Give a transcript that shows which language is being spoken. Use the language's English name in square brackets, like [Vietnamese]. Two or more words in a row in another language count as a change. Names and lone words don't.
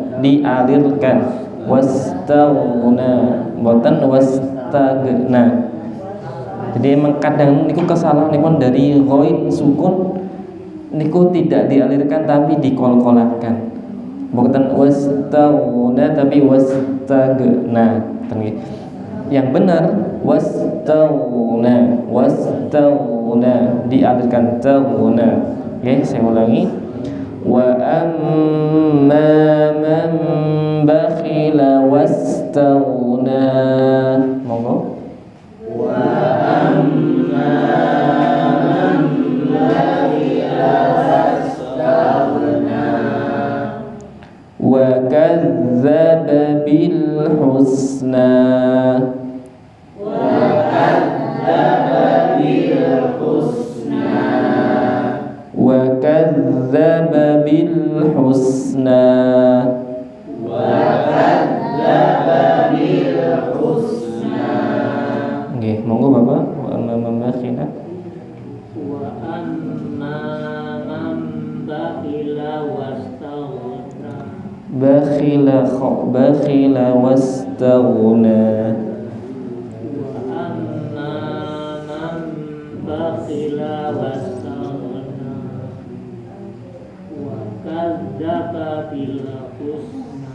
[Indonesian] dialirkan. [Arabic] Wastaghna boten wastagna. [Indonesian] Jadi emang kadang niku kesalahan niku dari ghaib sukun niku tidak dialirkan tapi dikolkolakan. Bukan wastaghna tapi wastagna. Yang benar wastaghna dialirkan taghna. Oke, saya ulangi. [Arabic] وأما من بخل واستغنى. [Javanese] Monggo. [Arabic] وأما من بخل واستغنى وكذب بالحسنى. وكذب بالحسنى وكذب بالحسنى. وكذب بالحسنى. [Javanese] Nggih, monggo Bapak. [Arabic] وأما من بخل. وأما من بخل واستغنى بخل واستغنى. وأما من بخل واستغنى وكذب بالحسنى.